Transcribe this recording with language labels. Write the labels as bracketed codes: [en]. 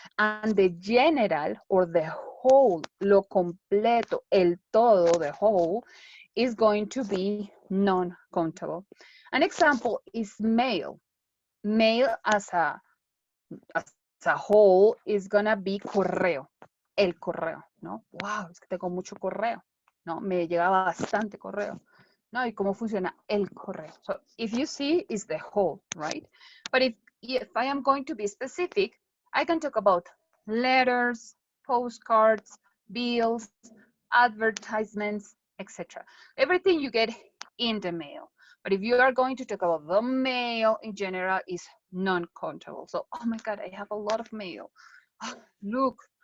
[en] And the general or the whole, [es] lo completo, el todo, [en] the whole, is going to be non-countable. An example is mail. Mail as a whole is gonna be correo. [es] El correo, ¿no? Wow, es que tengo mucho correo, ¿no? Me llega bastante correo. ¿No? Y cómo funciona el correo. [en] So if you see, it's the whole, right? But if I am going to be specific, I can talk about letters, postcards, bills, advertisements, etc. Everything you get in the mail. But if you are going to talk about the mail in general, is non-countable. So, oh my God, I have a lot of mail. Oh, look,